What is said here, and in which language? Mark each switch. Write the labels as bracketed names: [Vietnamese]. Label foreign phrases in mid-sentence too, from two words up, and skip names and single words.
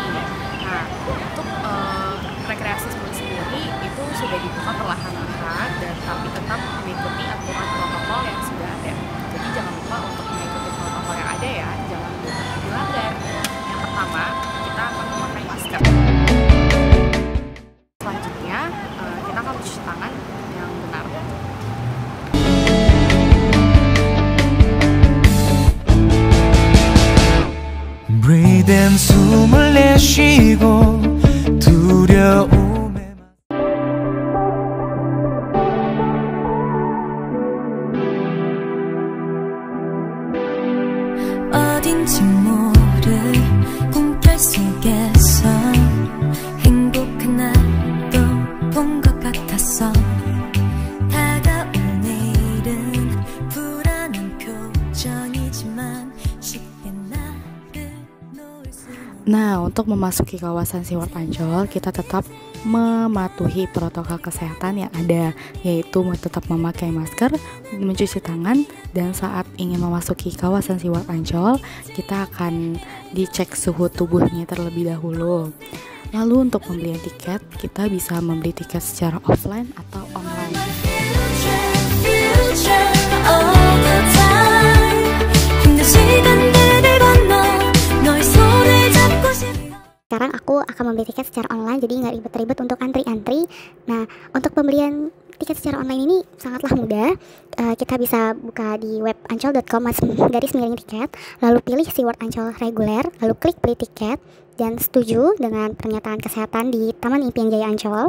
[Indonesian] Nah, untuk rekreasi sendiri itu sudah dibuka perlahan-lahan dan tapi tetap mengikuti aturan protokol yang sudah ada. Jadi jangan lupa untuk mengikuti protokol yang ada ya, jangan lupa dilanggar. Yang pertama, kita akan memakai masker. Selanjutnya, kita akan mencuci tangan yang benar. [English] Breathe in [Korean] 숨을 내쉬고 두려움에 어딘지 모를 꿈결 속에서 행복한 날도 본 것 같았어 다가올 내일은 불안한 표정이지만 쉽게 나를 놓을 수는 [Indonesian] Nah, untuk memasuki kawasan SeaWorld Ancol, kita tetap mematuhi protokol kesehatan yang ada, yaitu tetap memakai masker, mencuci tangan, dan saat ingin memasuki kawasan SeaWorld Ancol, kita akan dicek suhu tubuhnya terlebih dahulu. Lalu untuk pembelian tiket, kita bisa membeli tiket secara offline atau online. [English] future all the time [Korean] 힘든 시간들을 건너 너의 손을 잡고 싶어 [Indonesian] Sekarang aku akan membeli tiket secara online, jadi nggak ribet-ribet untuk antri-antri. Nah, untuk pembelian tiket secara online ini sangatlah mudah. Kita bisa buka di web ancol.com/tiket, lalu pilih SeaWorld Ancol reguler, lalu klik beli tiket, dan setuju dengan pernyataan kesehatan di Taman Impian Jaya Ancol.